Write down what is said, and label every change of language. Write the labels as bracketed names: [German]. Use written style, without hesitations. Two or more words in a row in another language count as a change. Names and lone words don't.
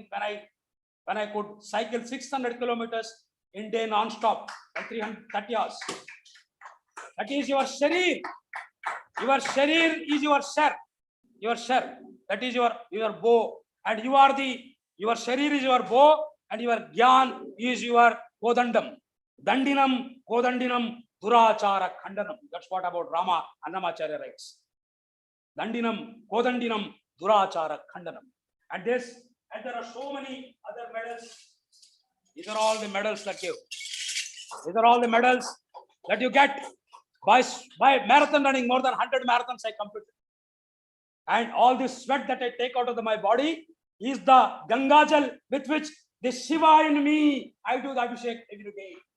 [English] When I could cycle 600 kilometers in day non-stop and 330 hours. That is your sharir. Your sharir is your shar. Your shar. That is your bow. And you are your sharir is your bow and your gyan is your kodandam. [Sanskrit] Dandinam, kodandinam, durachara khandanam. [English] That's what about Rama Annamacharya writes. [Sanskrit] Dandinam, kodandinam, durachara khandanam. [English] And there are so many other medals. These are all the medals that you. These are all the medals that you get by marathon running. More than 100 marathons I completed. And all this sweat that I take out of my body is the Gangajal with which the Shiva in me, I do the Abhishek every day.